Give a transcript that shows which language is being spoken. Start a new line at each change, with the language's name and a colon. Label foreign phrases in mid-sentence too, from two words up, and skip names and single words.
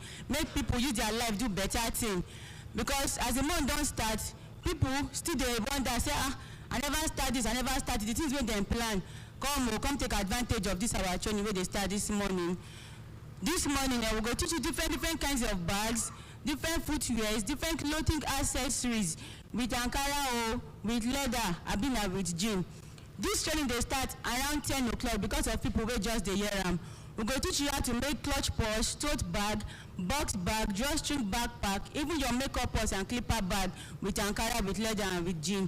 Nigerian Pidgin: Make people use their life do better thing, because as the month don start, people still dey wonder say I never start this, I never start the things wey dem plan. Come take advantage of this our training wey dey start this morning. This morning we go teach you different kinds of bags, different footwears, different clothing accessories with Ankara with leather, abina with jean. This training dey start around 10 o'clock because of people wey just dey hear am. We go teach you how to make clutch purse, tote bag, box bag, drawstring backpack, even your makeup purse and clipper bag with Ankara with leather and with jean.